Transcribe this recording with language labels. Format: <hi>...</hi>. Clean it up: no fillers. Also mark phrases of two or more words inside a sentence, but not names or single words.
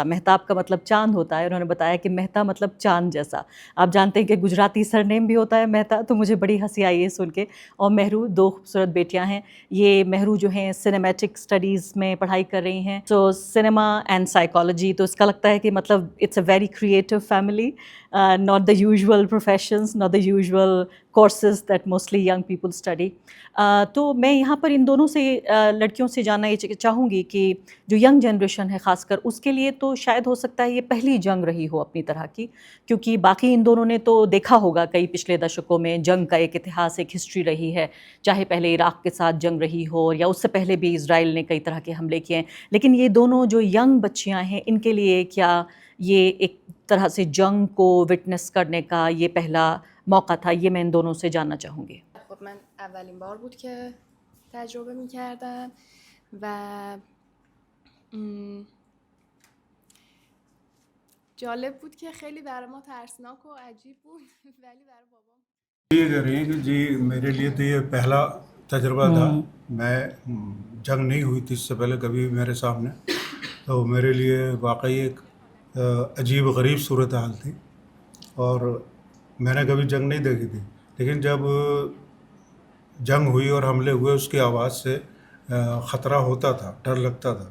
<ur>مہتاب کا مطلب چاند ہوتا ہے، انہوں نے بتایا کہ مہتا مطلب چاند جیسا. آپ جانتے ہیں کہ گجراتی سرنیم بھی ہوتا ہے مہتا، تو مجھے بڑی ہنسی آئی ہے سن کے. اور مہرو 2 خوبصورت بیٹیاں ہیں. یہ مہرو جو ہیں</ur> <en>cinematic studies</en> <ur>میں پڑھائی کر رہی ہیں،</ur> <en>so cinema and psychology.</en> <ur>تو اس کا لگتا ہے کہ مطلب</ur> <en>it's a very creative family, not the usual professions, not the usual courses that mostly young people study.</en> <ur>تو میں یہاں پر ان دونوں سے لڑکیوں سے جاننا یہ چاہوں گی کہ جو</ur> <en>young generation</en> <ur>ہے خاص کر، اس کے لیے تو شاید ہو سکتا ہے یہ پہلی جنگ رہی ہو اپنی طرح کی، کیونکہ باقی ان دونوں نے تو دیکھا ہوگا کئی پچھلے دشکوں میں جنگ کا ایک اتہاس، ایک ہسٹری رہی ہے، چاہے پہلے عراق کے ساتھ جنگ رہی ہو یا اس سے پہلے بھی اسرائیل نے کئی طرح کے حملے کیے ہیں. لیکن یہ دونوں جو ینگ بچیاں ہیں، ان کے لیے کیا یہ ایک طرح سے جنگ کو وٹنس کرنے کا یہ پہلا موقع تھا؟ یہ میں ان دونوں سے جاننا چاہوں گی.</ur> <fa>خب من اولین بار بود که تجربه می‌کردم و جالب بود که خیلی برای ما ترسناک و عجیب بود ولی برای بابام</fa> <ur>یہ کہہ رہی ہیں کہ جی میرے لیے تو یہ پہلا تجربہ تھا. میں جنگ نہیں ہوئی تھی اس سے پہلے کبھی میرے سامنے، تو میرے لیے واقعی ایک عجیب و غریب صورتحال تھی، اور میں نے کبھی جنگ نہیں دیکھی تھی. لیکن جب جنگ ہوئی اور حملے ہوئے، اس کی آواز سے خطرہ ہوتا تھا، ڈر لگتا تھا.</ur>